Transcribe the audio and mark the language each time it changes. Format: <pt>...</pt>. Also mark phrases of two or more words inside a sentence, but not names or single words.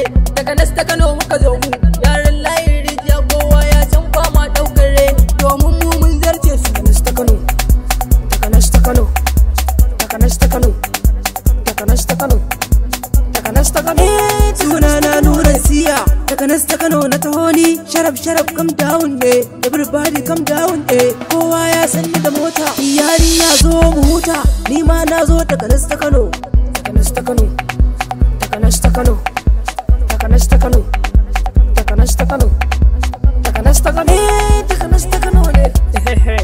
<ha>Takanas ta Kano muka zo mu, yaran layin rijiya kowa ya san ba ma ɗaukar reni, domin mu mun zarce su. Takanas ta Kano, Takanas ta Kano, Takanas ta Kano, Takanas ta Kano, Takanas ta Kano. Suna na Nura Siya, Takanas ta Kano na taho ni. Sharaf</ha> <en>come down</en> <ha>ne,</ha> <en>everybody come down</en> <ha>kowa ya san ni da mota. Iyali ya zo mu huta, ni ma na zo Takanas ta Kano. Takanas ta Kano, Takanas ta Kano, Takanas ta Kano, Takanas ta Kano, Takanas ta Kano, Takanas ta Kano ne.</ha>